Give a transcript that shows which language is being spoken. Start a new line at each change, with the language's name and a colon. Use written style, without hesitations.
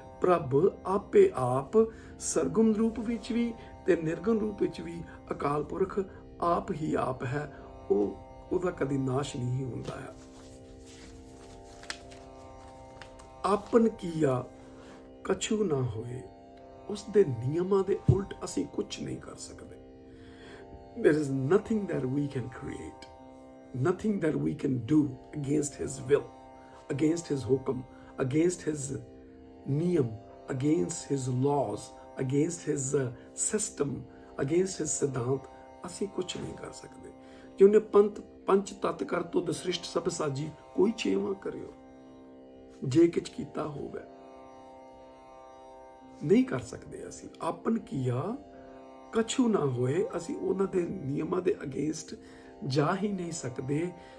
Punjabi: ਪ੍ਰਭ ਆਪੇ ਆਪ ਸਰਗੁਣ ਰੂਪ ਵਿੱਚ ਵੀ ਤੇ ਨਿਰਗੁਣ ਰੂਪ ਵਿੱਚ ਵੀ ਅਕਾਲ ਪੁਰਖ ਆਪ ਹੀ ਆਪ ਹੈ। ਉਹਦਾ ਕਦੀ ਨਾਸ਼ ਨਹੀਂ ਹੁੰਦਾ ਹੈ। ਆਪਨ ਕੀਆ ਕਛੂ ਨਾ ਹੋਏ, ਉਸ ਦੇ ਨਿਯਮਾਂ ਦੇ ਉਲਟ ਅਸੀਂ ਕੁਝ ਨਹੀਂ ਕਰ ਸਕਦੇ।
English: There is nothing that we can create, nothing that we can do against his will, against his hukum, against his niyam, against his laws, against his system, against his ਸਿਧਾਂਤ।
Punjabi: ਅਸੀਂ ਕੁਝ ਨਹੀਂ ਕਰ ਸਕਦੇ। ਜੇ ਉਹਨੇ ਪੰਚ ਤਤ ਕਰ ਤੋ ਦਸ੍ਰਿਸ਼ਟ ਸਭ ਸਾਜੀ, ਕੋਈ ਛੇਵਾਂ ਕਰਿਓ ਜੇ ਕਿਛ ਕੀਤਾ ਹੋਵੇ। ਨਹੀਂ ਕਰ ਸਕਦੇ ਅਸੀਂ। ਆਪਨ ਕੀਆ ਕਛੂ ਨਾ ਹੋਏ, ਅਸੀਂ ਉਹਨਾਂ ਦੇ ਨਿਯਮਾਂ ਦੇ ਅਗੇਂਸਟ ਜਾ ਹੀ ਨਹੀਂ ਸਕਦੇ।